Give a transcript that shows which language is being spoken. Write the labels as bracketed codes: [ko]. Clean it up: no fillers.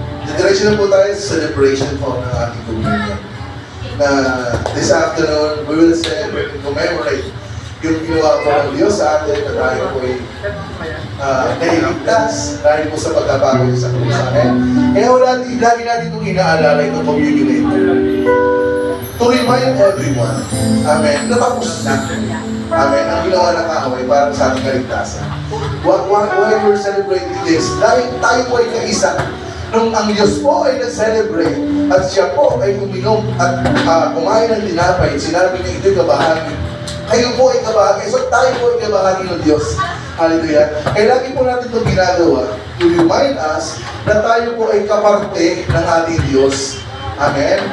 [tl] Diretso na po tayo sa celebration po ng ating communion. Na [en] this afternoon, we will celebrate and commemorate [tl] yung ginawa po ng Diyos sa atin na tayo po ay nailigtas dahil po sa pagkabago niya sa krus. Amen. Kaya lagi natin itong inaalala itong communion na ito. [en] To remind everyone, [tl] amen, natapos na. Amen, ang ginawa ng kaaway para sa ating kaligtasan. [en] Why we're celebrating this? [tl] Dahil tayo po ay kaisa. Nung ang Diyos po ay nag-celebrate at siya po ay uminom at kumain ng tinapay, sinabi niya ito'y kabahagi. Kayo po ay kabahagi. So tayo po ay kabahagi ng Diyos. Hallelujah. Kaya lagi po natin itong ginagawa [en] to remind us [tl] na tayo po ay kaparte ng ating Diyos. Amen.